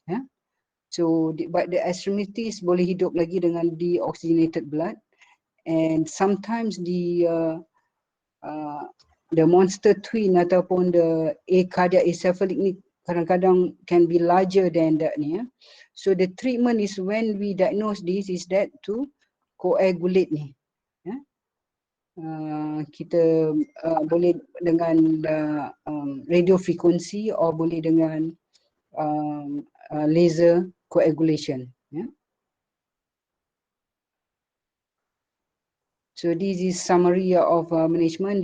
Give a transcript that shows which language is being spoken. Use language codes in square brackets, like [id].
[en] Yeah? So, but the extremities [ms] boleh hidup lagi dengan [en] deoxygenated blood, and sometimes the monster twin [ms] ataupun [en] the cardiac encephalic [ms] ni kadang-kadang [en] can be larger than that ni. Yeah? So the treatment is, when we diagnose this, is that to coagulate ni. Yeah? [ms] Kita boleh dengan radio frequency or boleh dengan laser coagulation. [en] Yeah? So this is summary of management.